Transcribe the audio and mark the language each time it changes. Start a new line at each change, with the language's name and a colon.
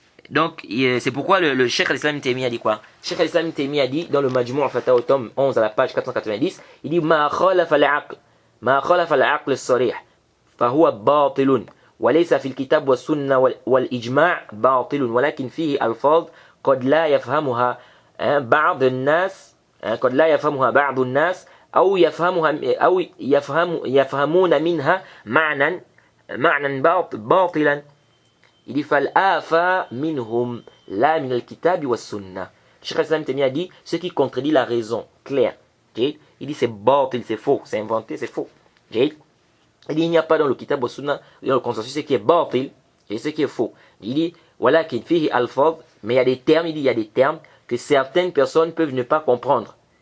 French: Donc, c'est pourquoi le Cheikh al-Islam Taimi a dit quoi? Cheikh al-Islam Taimi a dit, dans le Majmou' al-Fatawa, tome 11, à la page 490, il dit,
Arabic: Ma khalafa al-aql al-sarih, fahuwa batilun, wa laysa fi al-kitab wa sunna wal-ijma' batilun, walakin fihi alfaz قد لا يفهمها بعض الناس قد لا يفهمها بعض الناس أو يفهمون منها معنى باطلا.
French: Il dit
Arabic: فالآفا منهم لا من الكتاب والسنة.
French: Cheikh al-Islam Taimi a dit ce qui contredit la raison claire. Il dit c'est batil, c'est faux, c'est inventé, c'est faux. Il dit il n'y a pas dans le kitab wa sunna, dans le consensus ce qui est batil, ce qui est faux. Il dit
Arabic: ولكن فيه ألفاظ,
French: mais il y a des termes, il y a des termes que certaines personnes peuvent ne pas comprendre.